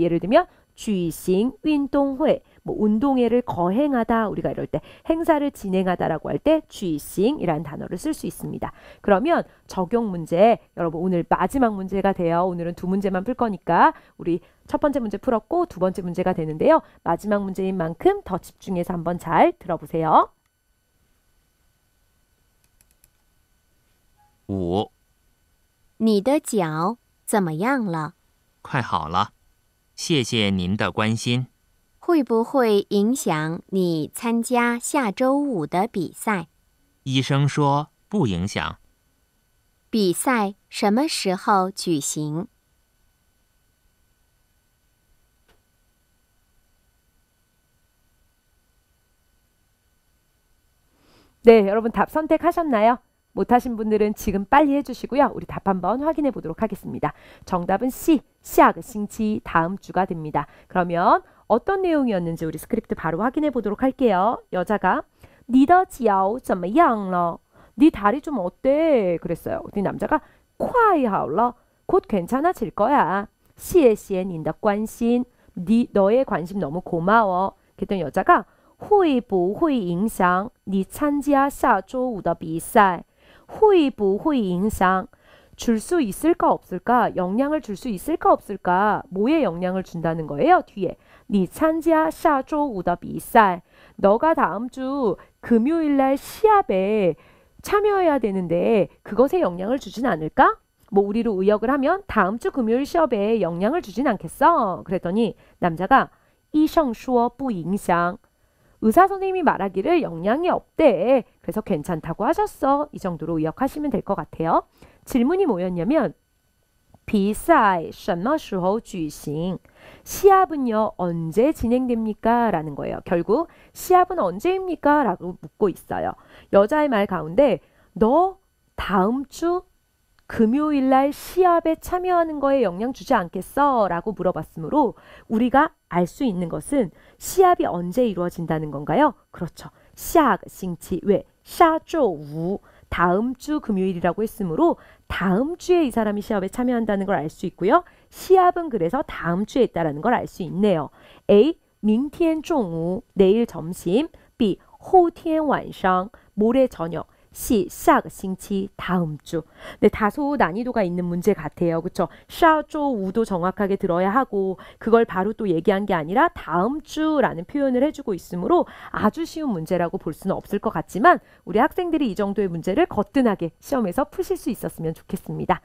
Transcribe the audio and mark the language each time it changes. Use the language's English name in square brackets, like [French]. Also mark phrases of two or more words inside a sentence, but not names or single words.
[Korean] 예를 들면 쥐싱 운동회, 뭐 운동회를 거행하다, 우리가 이럴 때 행사를 진행하다라고 할 때 쥐싱이라는 단어를 쓸 수 있습니다. 그러면 적용 문제, 여러분 오늘 마지막 문제가 돼요. 오늘은 두 문제만 풀 거니까 우리 첫 번째 문제 풀었고 두 번째 문제가 되는데요. 마지막 문제인 만큼 더 집중해서 한번 잘 들어보세요. [Chinese] 5，你的脚怎么样了？快好了，谢谢您的关心。会不会影响你参加下周五的比赛？医生说不影响。比赛什么时候举行？ [Korean] 네, 여러분 답 선택하셨나요? 못하신 분들은 지금 빨리 해주시고요. 우리 답 한번 확인해 보도록 하겠습니다. 정답은 C, [Chinese] 下个星期 [Korean] 다음 주가 됩니다. 그러면 어떤 내용이었는지 우리 스크립트 바로 확인해 보도록 할게요. 여자가 [Chinese] 你的脚怎么样了? [Korean] 네 다리 좀 어때? 그랬어요. 우리 남자가 [Chinese] 快好了, [Korean] 곧 괜찮아질 거야. [Chinese] 谢谢你的关心, [Korean] 너의 관심 너무 고마워. 그랬더니 여자가 [Chinese] 会不会影响你参加下周五的比赛？会不会影响 [Korean] 줄 수 있을까 없을까? 영향을 줄 수 있을까 없을까? 뭐에 영향을 준다는 거예요? 뒤에 [Chinese] 你参加下周五的比赛 [Korean] 너가 다음 주 금요일 날 시합에 참여해야 되는데 그것에 영향을 주진 않을까? 뭐 우리로 의역을 하면 다음 주 금요일 시합에 영향을 주진 않겠어? 그랬더니 남자가 [Chinese] 医生说不影响 [Korean] 의사 선생님이 말하기를 영향이 없대. 그래서 괜찮다고 하셨어. 이 정도로 의역하시면 될 것 같아요. 질문이 뭐였냐면 [Chinese] 比赛什么时候举行? [Korean] 시합은요 언제 진행됩니까? 라는 거예요. 결국 시합은 언제입니까? 라고 묻고 있어요. 여자의 말 가운데 너 다음 주 금요일 날 시합에 참여하는 거에 영향 주지 않겠어? 라고 물어봤으므로 우리가 알 수 있는 것은 시합이 언제 이루어진다는 건가요? 그렇죠. [Chinese] 下个星期 왜? 下周五 [Korean] 다음 주 금요일이라고 했으므로 다음 주에 이 사람이 시합에 참여한다는 걸 알 수 있고요. 시합은 그래서 다음 주에 있다는 걸 알 수 있네요. A. [Chinese] 明天中午 [Korean] 내일 점심 B. [Chinese] 后天晚上 [Korean] 모레 저녁 C. [Chinese] 下个星期 [Korean] 다음 주. 네, 다소 난이도가 있는 문제 같아요. 그렇죠? [Chinese] 下周五 [Korean] 도 정확하게 들어야 하고 그걸 바로 또 얘기한 게 아니라 다음 주라는 표현을 해주고 있으므로 아주 쉬운 문제라고 볼 수는 없을 것 같지만 우리 학생들이 이 정도의 문제를 거뜬하게 시험에서 푸실 수 있었으면 좋겠습니다.